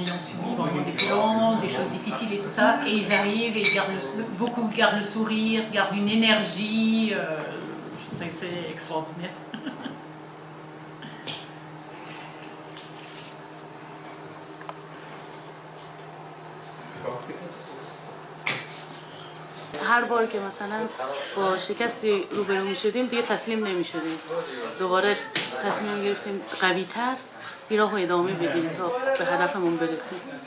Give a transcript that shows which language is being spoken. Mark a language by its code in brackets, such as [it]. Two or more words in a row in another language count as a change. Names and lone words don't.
[fr] ayant subi vraiment des violences, des choses difficiles et tout ça, et ils arrivent et ils beaucoup gardent le sourire, gardent une énergie, je trouve ça que c'est extraordinaire. [fa] هر بار که مثلا با شکستی روبرو می شدیم دیگه تسلیم نمی شدیم، دوباره تصمیم گرفتیم قوی تر این راه رو ادامه بدیم تا به هدفمون برسیم.